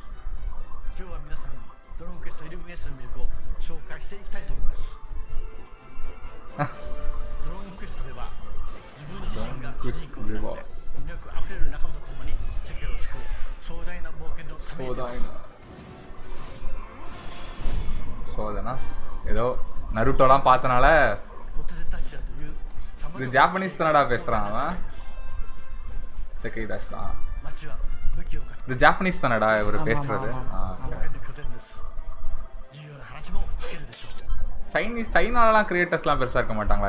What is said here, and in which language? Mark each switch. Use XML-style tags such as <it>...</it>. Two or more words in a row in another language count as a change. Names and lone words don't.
<ja>今日は皆さんにドローンクエスト 11S の魅力を紹介していきたいと思います。ドローンクエストでは自分自身が主人公になって魅力あふれる仲間と共に世界を救う壮大な冒険の旅に出ます。そうだな。</ja> <ta>ஏதோ நருட்டோலாம் பார்த்தனால இது ஜாப்பனீஸ் தானடா பேசுகிறான் அவன் செகைதாஸ். இது ஜாப்பனீஸ் தானடா இவர் பேசுறது. சைனாலலாம் கிரியேட்டர்ஸ்லாம் பெருசாக இருக்க மாட்டாங்களா?</ta>